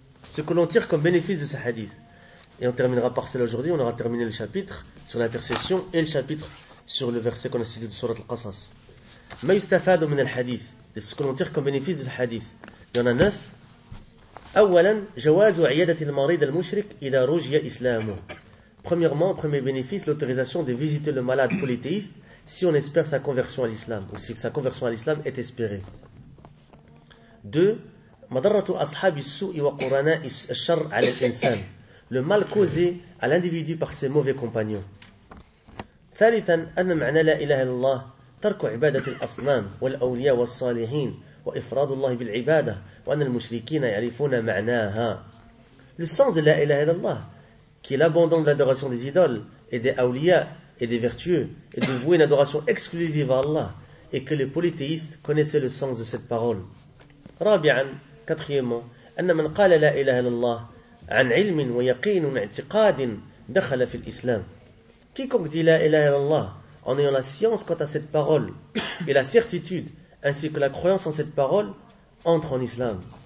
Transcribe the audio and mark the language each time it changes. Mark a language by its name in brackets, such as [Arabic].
[French] Ce que l'on tire comme bénéfice de ce hadith. Et on terminera par cela aujourd'hui, on aura terminé le chapitre sur l'intercession et le chapitre sur le verset qu'on a cité de Sourate Al-Qasas. [Arabic] Ma yustafadu min al-hadith. [French] Et ce que l'on tire comme bénéfice de ce hadith. Il y en a 9. [Arabic] أولاً جواز عيادة المريض المشرك إذا رجي إسلامه. [French] Premièrement, premier bénéfice, l'autorisation de visiter le malade polythéiste si on espère sa conversion à l'islam ou si sa conversion à l'islam est espérée. 2. [Arabic] مضرة أصحاب السوء وقرناء الشر على الإنسان. [French] Le mal causé à l'individu par ses mauvais compagnons. 3. [Arabic] أن معنى لا إله إلا الله ترك عبادة الأصنام والأولياء والصالحين. وإفراد الله بالعبادة وأن المشركين يعرفون معناها. [French] Le sens de la ilaha illallah, qui est l'abandon de l'adoration des idoles et des awliya et des vertueux, et de vouer une adoration exclusive à Allah, et que les polythéistes connaissaient le sens de cette parole. [Arabic] Rabi'an, [French] quatrièmement, [Arabic] أن من قال لا إله إلا الله عن علم ويقين واعتقاد دخل في الإسلام. [French] Quiconque dit la ilaha illallah en ayant la science quant à cette parole et la certitude ainsi que la croyance en cette parole, entre en islam.